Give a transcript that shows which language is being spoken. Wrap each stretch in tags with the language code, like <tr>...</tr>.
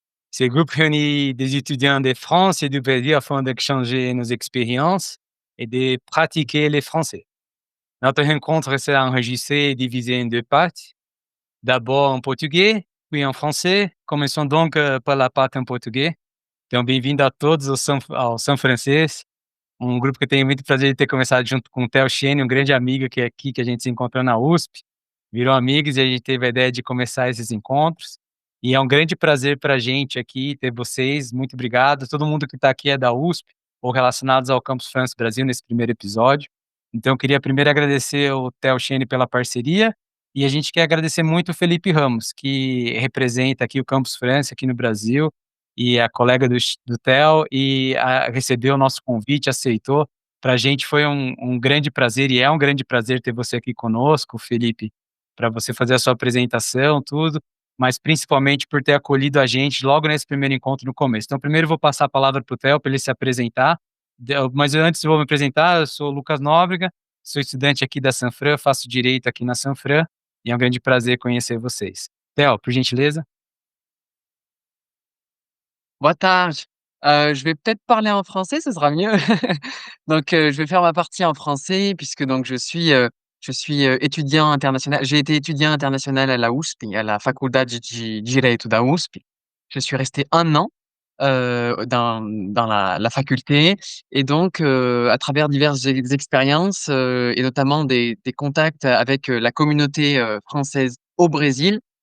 <fr>Ce groupe réunit des étudiants de France et du Brésil afin d'échanger nos expériences et de pratiquer le français. Notre rencontre sera enregistrée et divisée en deux parties. D'abord en português, puis en français. Commençons donc par la</fr> <pt>parte em português. Então, bem-vindo a todos ao São Francês, um grupo que eu tenho muito prazer de ter começado junto com o Theo Chene, um grande amigo que é aqui, que a gente se encontrou na USP, virou amigos e a gente teve a ideia de começar esses encontros. E é um grande prazer para a gente aqui ter vocês. Muito obrigado. Todo mundo que está aqui é da USP ou relacionados ao Campus France Brasil nesse primeiro episódio. Então, eu queria primeiro agradecer o Theo Chene pela parceria e a gente quer agradecer muito o Felipe Ramos, que representa aqui o Campus France aqui no Brasil e a colega do Theo e recebeu o nosso convite, aceitou. Para a gente foi um grande prazer e é um grande prazer ter você aqui conosco, Felipe, para você fazer a sua apresentação, tudo, mas principalmente por ter acolhido a gente logo nesse primeiro encontro no começo. Então, primeiro eu vou passar a palavra para o Theo para ele se apresentar, mas antes eu vou me apresentar. Eu sou o Lucas Nóbrega, sou estudante aqui da Sanfran, faço direito aqui na Sanfran e é um grande prazer conhecer vocês. Theo, por gentileza. Boa tarde.</pt> <fr>Je vais peut-être parler en français, ce sera mieux. Donc, je vais faire ma partie en français puisque donc je suis étudiant international. J'ai été étudiant international à la USP, à la Faculdade de Direito da USP. Je suis resté 1 an, dans la faculté et donc, à travers diverses expériences, et notamment des contacts avec, la communauté, française au Brésil.</fr>